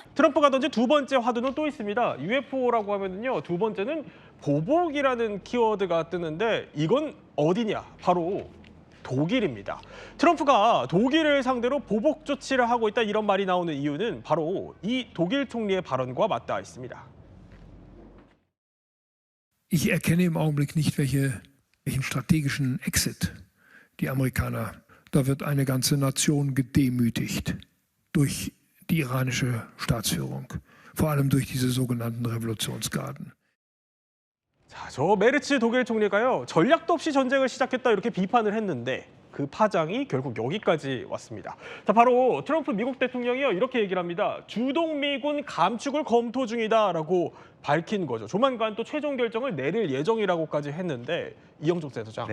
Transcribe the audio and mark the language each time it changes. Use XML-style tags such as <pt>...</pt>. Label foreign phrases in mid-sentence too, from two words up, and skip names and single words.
<ko>트럼프가 던진 두 번째 화두는 또 있습니다. UFO라고 하면은요, 두 번째는 보복이라는 키워드가 뜨는데 이건 어디냐? 바로 독일입니다. 트럼프가 독일을 상대로 보복 조치를 하고 있다 이런 말이 나오는 이유는 바로 이 독일 총리의 발언과 맞닿아 있습니다.</ko> <de>Ich erkenne im Augenblick nicht, welchen strategischen Exit die Amerikaner. Da wird eine ganze Nation gedemütigt durch die iranische Staatsführung, vor allem durch diese sogenannten Revolutionsgarden.</de> <ko>자, 저 메르츠 독일 총리가요, 전략도 없이 전쟁을 시작했다 이렇게 비판을 했는데 그 파장이 결국 여기까지 왔습니다. 자, 바로 트럼프 미국 대통령이요, 이렇게 얘기를 합니다. 주동 미군 감축을 검토 중이다라고 밝힌 거죠. 조만간 또 최종 결정을 내릴 예정이라고까지 했는데 이영종 센터장,</ko>